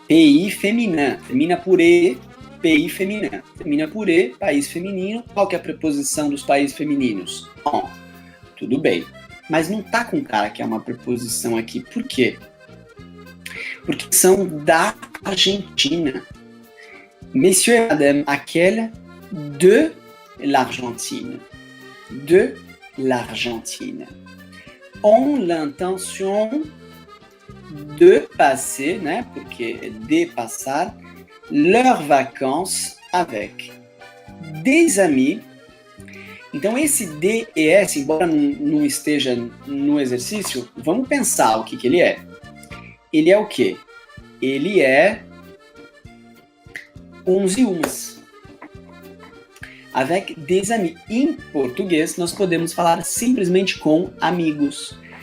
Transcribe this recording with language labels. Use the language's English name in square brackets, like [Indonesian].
[French] Pays féminin, termina por E, pays féminin. [Portuguese] Termina por E, país feminino. Qual que é a preposição dos países femininos? En. Tudo bem. Mas não tá com cara que é uma preposição aqui. Por quê? Porque são da Argentina. [French] Monsieur et Madame Aquel de l'Argentine. De l'Argentine. Ont l'intention de passer, né? [Portuguese] Porque de passar, [French] leurs vacances avec des amis. [Portuguese] Então, esse D e S, embora não esteja no exercício, vamos pensar o que ele é. Ele é o quê? Ele é uns e umas. [French] Avec des amis. [Portuguese] Em português, nós podemos falar simplesmente com amigos.